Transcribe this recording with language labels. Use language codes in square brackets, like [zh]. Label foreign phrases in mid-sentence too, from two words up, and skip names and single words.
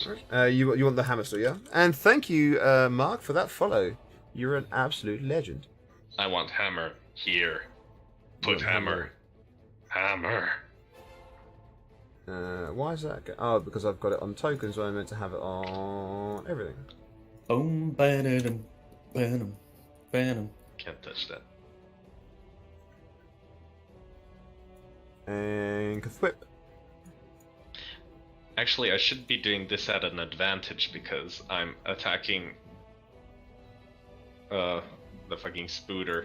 [en] You want the hammer still, yeah? And thank you, Mark, for that follow. You're an absolute legend. I want hammer here. Put hammer. Hammer. Why is that? Oh, because I've got it on tokens, so I meant to have it on everything. Boom, ba-da-dum, ba-dum, ba-dum. Can't touch that. And Kathwip. Actually, I should be doing this at an advantage because I'm attacking the fucking Spooter.